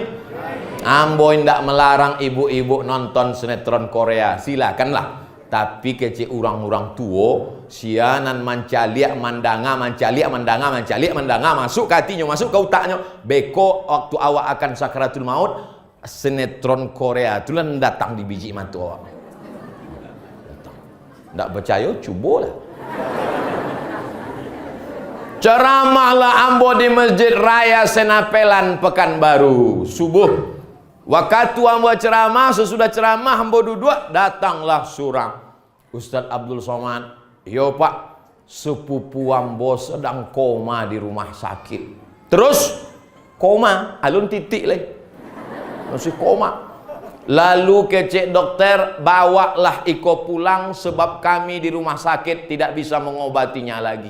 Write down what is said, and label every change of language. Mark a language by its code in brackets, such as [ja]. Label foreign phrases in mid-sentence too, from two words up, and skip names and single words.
[min] Ambo ndak melarang ibu-ibu nonton sinetron Korea, silakanlah. Tapi kecil orang-orang tua sianan mancaliak mandanga masuk ke hatinya, masuk ke otaknya. Beko waktu awak akan sakaratul maut, sinetron Korea itulah datang di biji mata awak. Ndak percaya, cubalah. Ceramahlah ambo di Masjid Raya Senapelan Pekanbaru subuh. Waktu ambo ceramah, sesudah ceramah ambo duduk, datanglah surang. Ustadz Abdul Somad, yo Pak, sepupu ambo sedang koma di rumah sakit. Terus koma, alun titik lagi, masih koma. Lalu kecek dokter, [id] bawalah Iko pulang sebab kami di rumah sakit tidak bisa mengobatinya lagi.